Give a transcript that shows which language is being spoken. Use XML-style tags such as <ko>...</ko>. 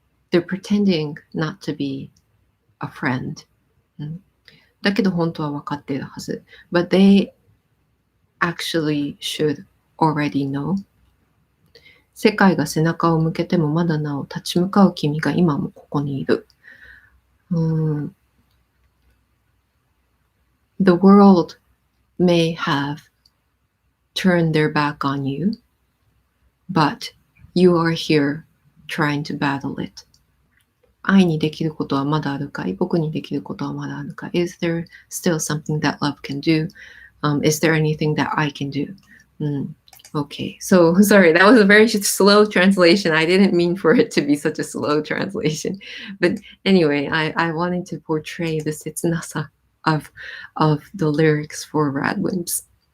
<en>They're pretending not to be a friend.</en> <ja>だけど本当は分かっているはず。</ja> <en>But they actually should already know.</en> <ja>世界が背中を向けてもまだなお立ち向かう君が今もここにいる。</ja> <en>The world may have turned their back on you, but you are here trying to battle it.</en> <ja>愛にできることはまだあるかい？僕にできることはまだあるかい？</ja> <en>Is there still something that love can do? Is there anything that I can do? Okay, so sorry, that was a very slow translation. I didn't mean for it to be such a slow translation. But anyway, I wanted to portray the setsunasa of the lyrics for Radwimps.</en>